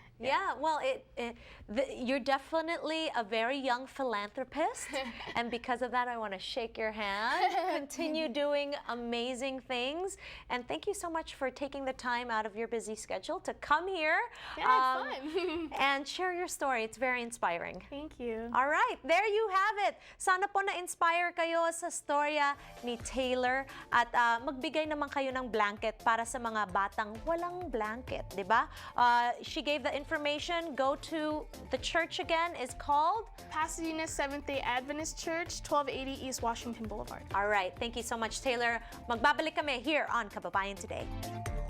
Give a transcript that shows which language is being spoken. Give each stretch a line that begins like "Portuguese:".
English: yeah, well, you're definitely a very young philanthropist, and because of that, I want to shake your hand. Continue doing amazing things, and thank you so much for taking the time out of your busy schedule to come here yeah, it's fun. and share your story. It's very inspiring. Thank you. All right, there you have it.
Filipino: Sana po na-inspire kayo sa storya ni Taylor at magbigay naman kayo ng blanket para sa mga batang walang blanket, di ba?
English: She gave the information. Go to the church again. Is called Pasadena Seventh-day Adventist Church, 1280 East Washington Boulevard. All right. Thank you so much, Taylor.
Filipino: Magbabalik kami
English: here on Kababayan Today.